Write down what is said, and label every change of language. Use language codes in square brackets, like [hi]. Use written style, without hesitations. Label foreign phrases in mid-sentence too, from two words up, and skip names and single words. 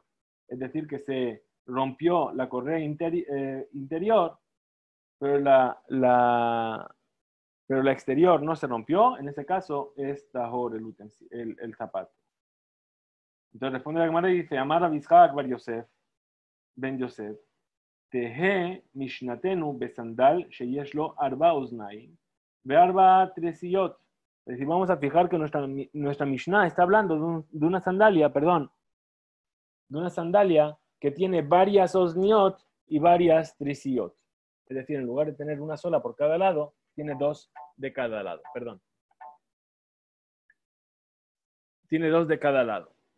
[es] Es decir, que se rompió la correa interior, pero la exterior no se rompió. En ese caso, es Tahor el zapato. Entonces responde la Gemara y dice, [he] אמר Abishak bar Yosef, ben Yosef, תהא משנתנו בסנדל שיש לו ארבע אזנים, וארבע תרסיות. [es] Es decir, vamos a fijar que nuestra Mishnah está hablando de una sandalia, que tiene varias osniot y varias tresiyot. Es decir, en lugar de tener una sola por cada lado, tiene dos de cada lado. Perdón. Tiene dos de cada lado.